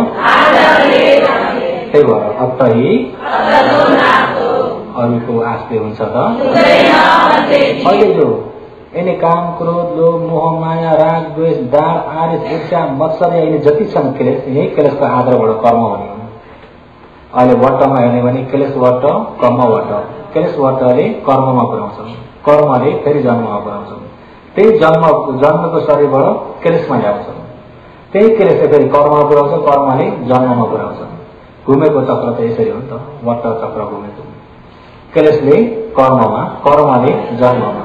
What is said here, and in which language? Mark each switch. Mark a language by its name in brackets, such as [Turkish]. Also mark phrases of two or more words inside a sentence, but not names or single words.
[Nepali] त्यही भएर अत्तही अरूको आशले हुन्छ त। अहिले जो यिनी काम क्रोध लोभ मोह माया राग द्वेष दार आरिस ईर्ष्या मत्सर्य यिनी जति छन् क्लेश, यही क्लेशको आधारबाट कर्म हुने। अहिले वटमा हेर्ने भने क्लेश वट कर्म वट। क्लेश वटले कर्ममा पुर्याउँछ, कर्मले फेरि जन्ममा पुर्याउँछ। त्यही जन्मको शरीरबाट क्लेशमा ल्याउँछ, त्यही क्लेशले फेरि कर्ममा पुर्याउँछ, कर्मले जन्ममा पुर्याउँछ। घुमेको चक्र त यसरी हो नि त, वट चक्र घुमेको। क्लेशले कर्ममा, कर्मले जन्ममा।